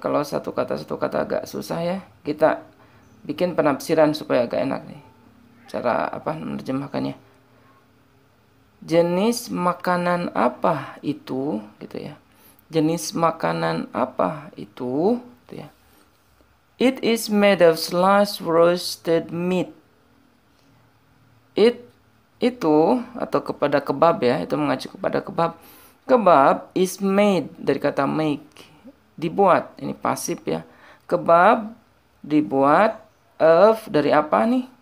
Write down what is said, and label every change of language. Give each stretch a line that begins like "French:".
Indonesian: Kalau satu kata agak susah ya, kita bikin penafsiran supaya agak enak nih cara menerjemahkannya. Jenis makanan apa itu gitu ya. Jenis makanan apa itu gitu ya.
English: It is made of sliced roasted meat.
Indonesian: Itu atau kepada kebab ya, itu mengacu kepada kebab.
English: Kebab is made
Indonesian: dari kata make, dibuat, ini pasif ya. Kebab dibuat of, dari apa nih?